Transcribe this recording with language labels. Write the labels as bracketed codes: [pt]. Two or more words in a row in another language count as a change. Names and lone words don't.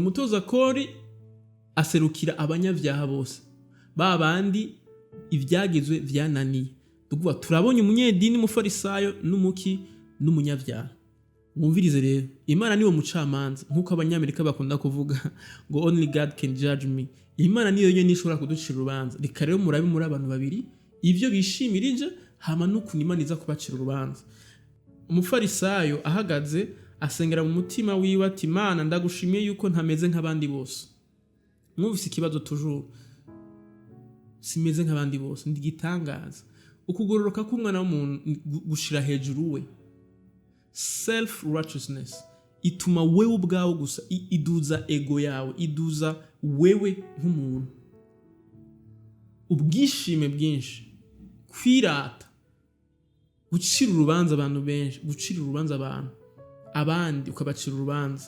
[rn] Umutoza kori aserukira abanyavyaha bose, babandi ivyagezwe vyananiye. Tuvuga turabonye umunyedini, umufarisayo n'umuki n'umunyavyaha. Mwumvirize rero, Imana niwo mucamanza, nkuko abanyamerika bakunda kuvuga ngo [en] only God can judge me. [rn] Imana niyo yonyene ishobora kuducira urubanza. Reka rero murabe muri abantu babiri ivyo bishimirije, hama n'ukuntu Imana iza kubacira urubanza. Umufarisayo ahagaze asengera mu mutima wiwe ati, Imana ndagushimiye yuko ntameze nk'abandi bose. Mwumvise ikibazo toujours, simeze nk'abandi bose, ndigitangaza. Ukugororoka k'umwana w'umuntu gushira hejuru we, [en] self righteousness, [rn] ituma wewe ubwawe gusa, iduza ego yawe, iduza wewe nk'umuntu. Ubwishime bwinshi, kwirata, gucira urubanza abantu benshi, gucira urubanza abantu abandi ukabacira urubanza.